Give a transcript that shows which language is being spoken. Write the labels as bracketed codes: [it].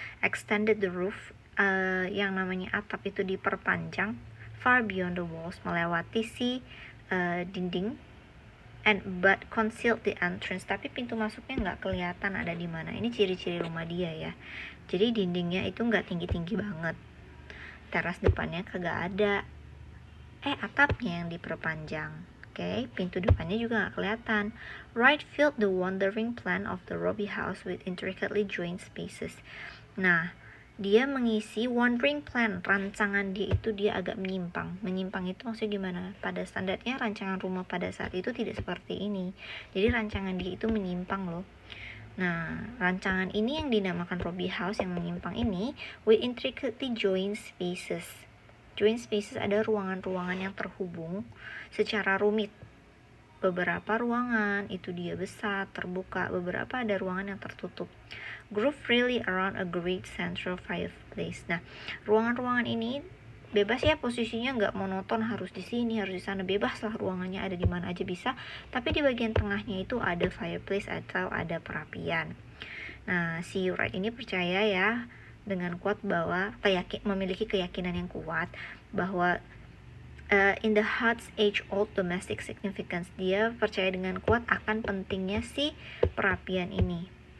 [en] Extended the roof, [id] yang namanya atap itu diperpanjang [en] far beyond the walls, [id] melewati si dinding, [en] and but concealed the entrance, [id] tapi pintu masuknya nggak kelihatan ada di mana. Ini ciri-ciri rumah dia ya. Jadi dindingnya itu nggak tinggi-tinggi banget, teras depannya kagak ada, atapnya yang diperpanjang. Okay, pintu depannya juga nggak kelihatan. [en] Wright filled the wandering plan of the Robbie house with intricately joined spaces. [id] Nah, dia mengisi wandering plan, rancangan dia itu dia agak menyimpang. Menyimpang itu maksudnya gimana? Pada standarnya rancangan rumah pada saat itu tidak seperti ini. Jadi rancangan dia itu menyimpang loh. Nah, rancangan ini yang dinamakan Robbie house yang menyimpang ini [en] with intricately joined spaces. [id] Joined spaces ada ruangan-ruangan yang terhubung secara rumit. Beberapa ruangan itu dia besar, terbuka, beberapa ada ruangan yang tertutup. [en] Groove really around a great central fireplace. [id] Nah, ruangan-ruangan ini bebas ya posisinya, nggak monoton harus di sini, harus di sana, bebas lah ruangannya ada di mana aja bisa. Tapi di bagian tengahnya itu ada fireplace atau ada perapian. Nah, si Wright ini percaya ya dengan kuat bahwa memiliki keyakinan yang kuat bahwa [en] in the heart's age-old domestic significance, [id] dia percaya dengan kuat akan pentingnya si perapian ini.